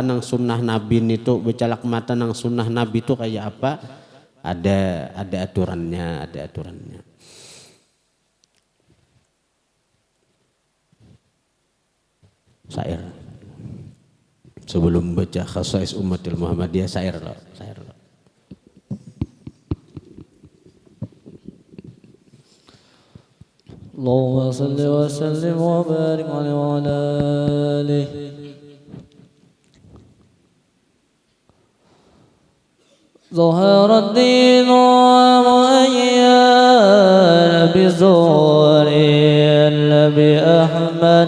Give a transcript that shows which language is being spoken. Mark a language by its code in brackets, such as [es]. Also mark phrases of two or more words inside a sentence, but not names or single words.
[bjn] Nang sunnah Nabi itu becalak mata, nang sunnah Nabi itu kayak apa? Ada aturannya. Syair. Sebelum baca khasais umatil Muhammadiyah, syair loh. [ar] Allahumma salli wa sallim wa barik alaihi wa ala alihi. ظهر الدين مؤيد بزور النبي أحمد.